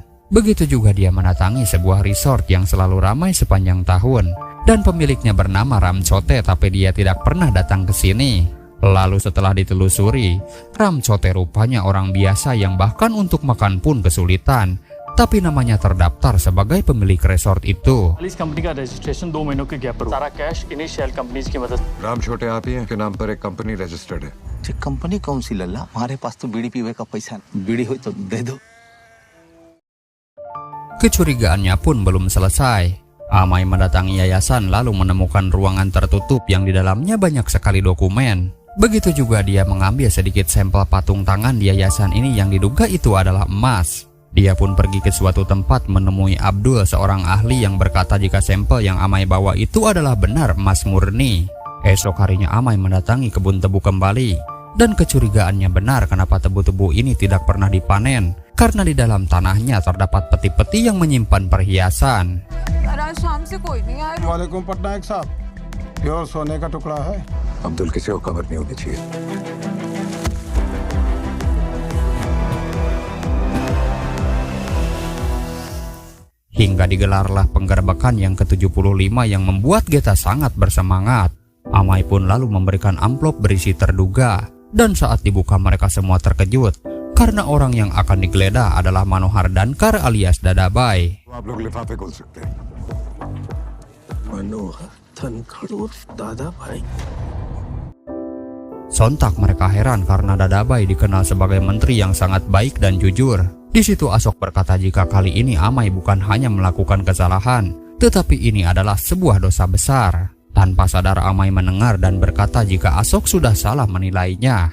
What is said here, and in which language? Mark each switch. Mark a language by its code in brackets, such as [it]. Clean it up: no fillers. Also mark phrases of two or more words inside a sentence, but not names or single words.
[id] Begitu juga dia mendatangi sebuah resort yang selalu ramai sepanjang tahun, dan pemiliknya bernama Ramchote, tapi dia tidak pernah datang ke sini. Lalu setelah ditelusuri, Ramchote rupanya orang biasa yang bahkan untuk makan pun kesulitan, tapi namanya terdaftar sebagai pemilik resort itu. [hi] इस कंपनी का रजिस्ट्रेशन 2 महीनों के गैप पर सारा कैश इन्हीं [en] shell companies [hi] की मदद। राम छोटे आप ही हैं के नाम पर एक [en] company registered [hi] है। ये कंपनी कौन सी लल्ला? हमारे पास तो बीड़ी पीवे का पैसा नहीं। बीड़ी हो तो दे दो। [id] Kecurigaannya pun belum selesai. Amai mendatangi yayasan lalu menemukan ruangan tertutup yang di dalamnya banyak sekali dokumen. Begitu juga dia mengambil sedikit sampel patung tangan di yayasan ini yang diduga itu adalah emas. Dia pun pergi ke suatu tempat menemui Abdul, seorang ahli yang berkata jika sampel yang Amai bawa itu adalah benar emas murni. Esok harinya Amai mendatangi kebun tebu kembali, dan kecurigaannya benar kenapa tebu-tebu ini tidak pernah dipanen, karena di dalam tanahnya terdapat peti-peti yang menyimpan perhiasan. [hi] वालेकुम पटनायक साहब, प्योर सोने का टुकड़ा है। अब्दुल किसी को खबर नहीं होनी चाहिए। [id] Hingga digelarlah penggerbekan yang ke-75 yang membuat Geta sangat bersemangat. Amai pun lalu memberikan amplop berisi terduga, dan saat dibuka mereka semua terkejut karena orang yang akan digeledah adalah Manohar Dankar alias Dadabai. [hi] आप लोग लिफाफे खोल सकते हैं। मनोहर धनखड़ उर्फ दादाभाई। [id] Sontak mereka heran karena Dadabai dikenal sebagai menteri yang sangat baik dan jujur. Di situ Asok berkata jika kali ini Amai bukan hanya melakukan kesalahan, tetapi ini adalah sebuah dosa besar. Tanpa sadar Amai mendengar dan berkata jika Asok sudah salah menilainya.